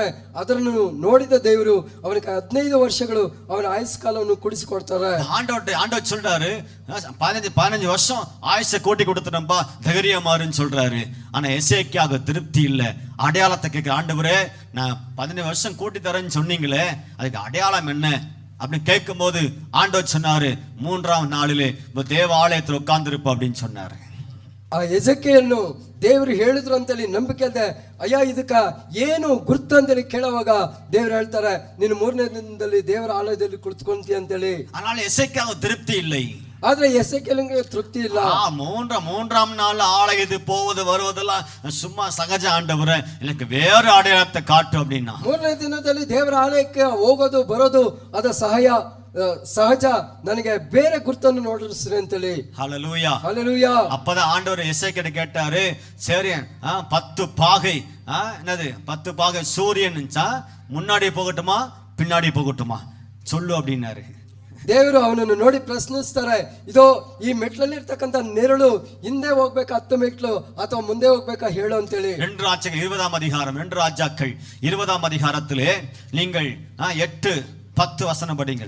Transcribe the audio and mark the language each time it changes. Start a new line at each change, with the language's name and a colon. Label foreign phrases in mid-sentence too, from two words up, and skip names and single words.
Kannada: ಅದನ್ನು ನೋಡಿದ ದೇವರು ಅವನಿಗೆ 15 ವರ್ಷಗಳು ಅವನ ಆಯುಷ್ ಕಾಲವನ್ನು ಕುಡಿಸಿಕೊಡ್ತಾರೆ.
Tamil: ஆண்டவர் சொல்றாரு 15 வருஷம் ஆயுசை கூட்டி கொடுத்துட்டம்பா, தைரியமாறுன்னு சொல்றாரு. ஆனா எசேக்கியாவுக்கு திருப்தி இல்ல. அடையாளத்தை கேட்க, ஆண்டவரே நான் 15 வருஷம் கூட்டி தரேன்னு சொன்னீங்களே, அதுக்கு அடையாளம் என்ன அப்படின்னு கேட்கும் போது ஆண்டவர் சொன்னாரு, 3ஆம் நாளிலே தேவ ஆலயத்தில் உட்கார்ந்திருப்ப அப்படின்னு சொன்னாரு.
Kannada: ಆ ಎಸೆಕಿಯೇಲನು ದೇವರು ಹೇಳಿದ್ರು ಅಂತೇಳಿ ನಂಬಿಕೆ ಅಲ್ಲದೆ, ಅಯ್ಯ ಇದಕ್ಕ ಏನು ಗುರ್ತು ಅಂತೇಳಿ ಕೇಳುವಾಗ ದೇವ್ರು ಹೇಳ್ತಾರೆ, ನೀನು 3ನೇ ದಿನದಲ್ಲಿ ದೇವರ ಆಲಯದಲ್ಲಿ ಕುಳಿತುಕೊಂತೀಯ ಅಂತೇಳಿ.
Tamil: ஆனால் எசேக்கியாவுக்கு திருப்தி இல்லை.
Kannada: ಆದ್ರೆ ಎಸೆಕಿಯೇಲನಿಗೆ ತೃಪ್ತಿ ಇಲ್ಲ.
Tamil: 3ஆம் நாள் ஆலயத்து போவது வருவதெல்லாம் சும்மா சகஜ. ஆண்டவரே எனக்கு வேற அடையாளத்தை காட்டு அப்படின்னா.
Kannada: 3ನೇ ದಿನದಲ್ಲಿ ದೇವರ ಆಲಯಕ್ಕೆ ಹೋಗೋದು ಬರೋದು ಅದು ಸಹಜ, ನನಗೆ ಬೇರೆ ಗುರ್ತನ್ನು ನೋಡಿಸ್ರಿ ಅಂತೇಳಿ.
Tamil: ஹல்லேலூயா, ஹல்லேலூயா. அப்பதான் ஆண்டவர் எசேக்கியாட்ட கேட்டாரு, சரி 10 பாகை என்னது 10 பாகை சூரியன் முன்னாடி போகட்டுமா பின்னாடி போகட்டுமா சொல்லு அப்படின்னாரு.
Kannada: ದೇವರು ಅವನನ್ನು ನೋಡಿ ಪ್ರಶ್ನಿಸ್ತಾರೆ, ಇದೋ ಈ ಮೆಟ್ಲಲ್ಲಿ ಇರ್ತಕ್ಕಂಥ ನೆರಳು ಹಿಂದೆ ಹೋಗ್ಬೇಕಾ 10 ಮೆಟ್ಲು ಅಥವಾ ಮುಂದೆ ಹೋಗ್ಬೇಕಾ ಹೇಳು ಅಂತೇಳಿ.
Tamil: 2 ராஜாக்கள் 20ஆம் அதிகாரம் 2 ராஜாக்கள் 20ஆம் அதிகாரத்திலே நீங்கள் 8-10 வசனம் படிங்கள்.